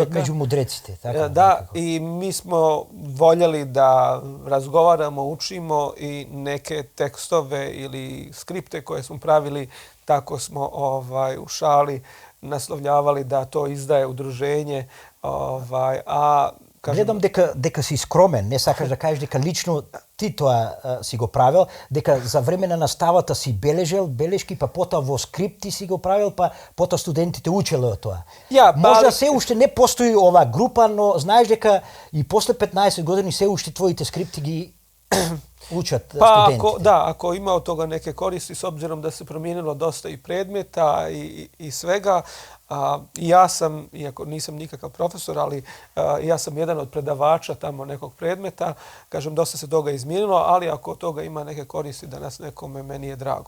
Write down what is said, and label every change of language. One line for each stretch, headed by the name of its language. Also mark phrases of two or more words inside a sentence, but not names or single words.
Bosnian: Prvi od među mudrecite. Tako, da, nekako. I mi smo voljeli da razgovaramo, učimo i neke tekstove ili skripte koje smo pravili, tako smo u šali naslovljavali da to izdaje udruženje.
Macedonian: Гледам дека си скромен, не сакаш да кажеш дека лично ти тоа си го правил, дека за време на наставата си бележел белешки, па потоа во скрипти си го правил, па потоа студентите учеле од тоа. Можда се уште не постои оваа група, но знаеш дека и после 15 години се уште твоите скрипти ги учат студенти.
Bosnian: Ako ima od toga neke koristi, s obzirom da se promijenilo dosta i predmeta i svega, ja sam, iako nisam nikakav profesor, ali ja sam jedan od predavača tamo nekog predmeta. Kažem, dosta se toga izmijenilo, ali ako od toga ima neke koristi da nas nekome, meni je drago.